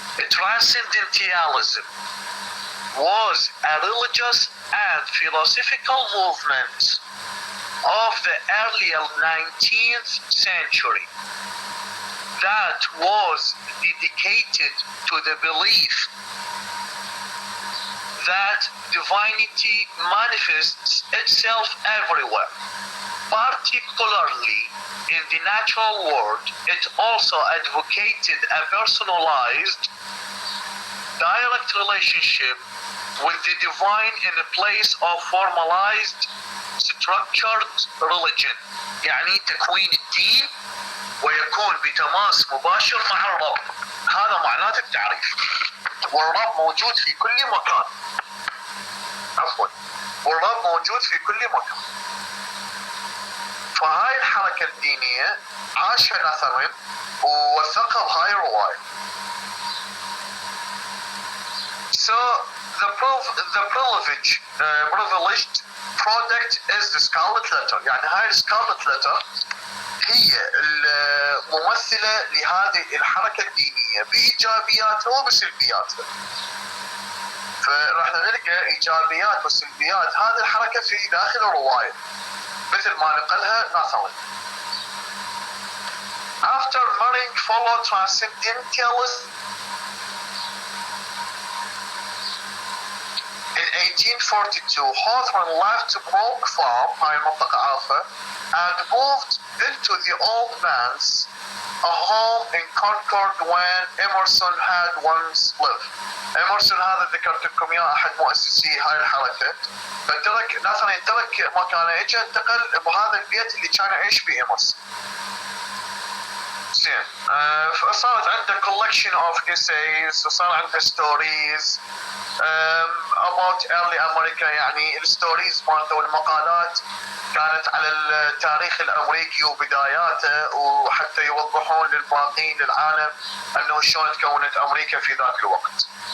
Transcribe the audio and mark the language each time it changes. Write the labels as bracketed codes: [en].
[en] Transcendentalism was a religious and philosophical movement of the early 19th century that was dedicated to the belief that divinity manifests itself everywhere, particularly in the natural world. It also advocated a personalized, direct relationship with the divine in a place of formalized, structured religion. [ar] يعني تكوين الدين ويكون بتماس مباشر مع الرب. هذا معناته التعريف. والرب موجود في كل مكان. عفوا. والرب موجود في كل مكان. فهاي الحركة الدينية عاشها نثرين ووثقها بهاي الرواية. [en] So the privileged product is the scarlet letter. [ar] يعني هاي scarlet letter هي الممثلة لهذه الحركة الدينية بإيجابياتها وبسلبياتها. فراح نلقى إيجابيات وسلبيات هذه الحركة في داخل الرواية مثل ما نقلها ناثرين. [en] After marrying fellow transcendentalists in 1842, Hawthorne left Brook Farm, [ar] هاي المنطقة عارفة, [en] and moved into the Old Manse, a home in Concord when Emerson had once lived. [ar] Emerson هذا ذكرت لكم اياه احد مؤسسي هاي الحركة. فترك ناثرين ترك مكانه اجى انتقل بهذا البيت اللي كان يعيش فيه Emerson. زين. فصارت عنده [en] collection of essays [ar] وصار عنده [en] stories about early America. [ar] يعني الستوريز مالته والمقالات كانت على التاريخ الامريكي وبداياته وحتى يوضحون للباقين للعالم انه شلون تكونت امريكا في ذاك الوقت.